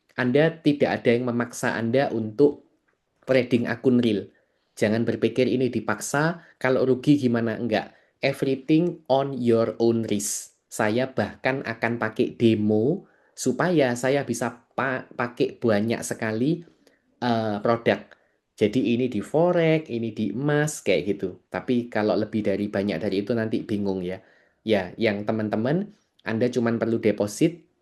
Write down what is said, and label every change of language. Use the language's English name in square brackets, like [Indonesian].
[Indonesian] Anda tidak ada yang memaksa Anda untuk trading akun real. Jangan berpikir ini dipaksa, kalau rugi gimana, enggak. [English] Everything on your own risk. [Indonesian] Saya bahkan akan pakai demo supaya saya bisa pakai banyak sekali produk. Jadi ini di forex, ini di emas, kayak gitu. Tapi kalau lebih dari banyak dari itu nanti bingung ya. Ya, yang teman-teman, Anda cuma perlu deposit.